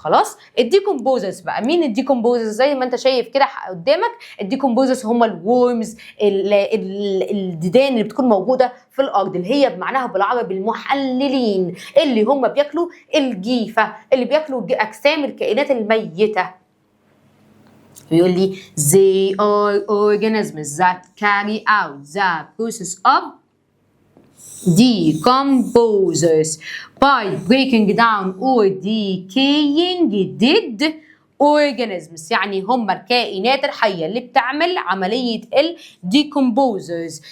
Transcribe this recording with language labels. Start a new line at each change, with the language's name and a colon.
Arabic: خلاص الديكومبوزرز بقى مين الديكومبوزرز؟ زي ما انت شايف كده قدامك الديكومبوزرز هم الورمز، الديدان اللي بتكون موجوده في الارض اللي هي بمعناها بالعربي المحللين اللي هم بياكلوا الجيفه، اللي بياكلوا اجسام الكائنات الميته. بيقول لي
English: they are organisms that carry out the process of decomposers by breaking down or decaying dead organisms.
Arabic: يعني هم الكائنات الحية اللي بتعمل عملية decomposers.